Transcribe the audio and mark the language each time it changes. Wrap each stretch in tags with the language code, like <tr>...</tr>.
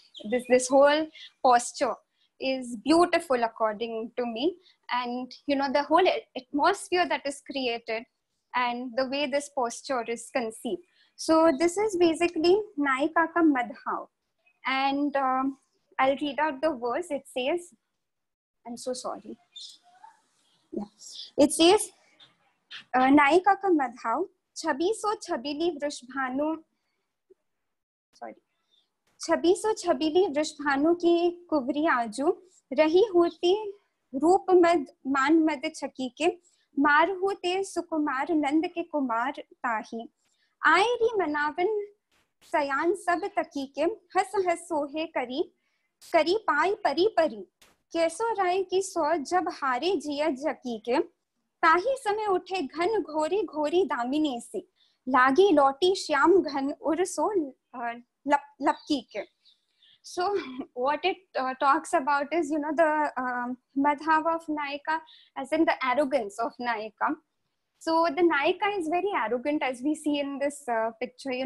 <en>This whole posture is beautiful according to me, and the whole atmosphere that is created and the way this posture is conceived. So this is basically Nayika ka Madhav, and I'll read out the verse. It says, I'm so sorry. Yeah. It says,</en> <hi>Nayika ka Madhav, Chabiso Chabili Vrishbhanu, छबीसो छबीली वृषभानु की कुबरी आजू रही होती रूप मद मान मद छकी के मार होते सुकुमार नंद के कुमार ताही आए री मनावन सयान सब तकी के हस हस सोहे करी करी पाई परी परी कैसो राय की सौ जब हारे जिया जकी के ताही समय उठे घन घोरी घोरी दामिनी सी लागी लौटी श्याम घन उर्सो लपकी के.</hi> <en>So what it talks about is, the madhav of Nayika, as in the arrogance of Nayika. So the Nayika is very arrogant, as we see in this picture.</en>